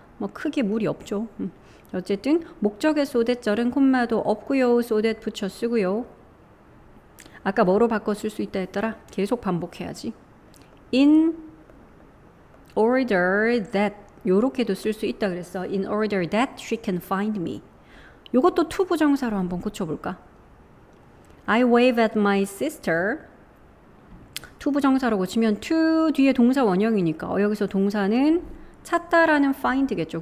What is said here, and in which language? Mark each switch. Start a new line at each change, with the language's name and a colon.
Korean: 뭐 크게 무리 없죠. 어쨌든 목적의 so that 절은 콤마도 없고요. so that 붙여 쓰고요. 아까 뭐로 바꿔 쓸 수 있다 했더라? 계속 반복해야지. in order that 요렇게도 쓸 수 있다 그랬어.
English: in order that she can find me.
Korean: 요것도 to 부정사로 한번 고쳐볼까?
English: I wave at my sister.
Korean: to 부정사로 고치면 to 뒤에 동사 원형이니까 여기서 동사는 찾다라는 find겠죠.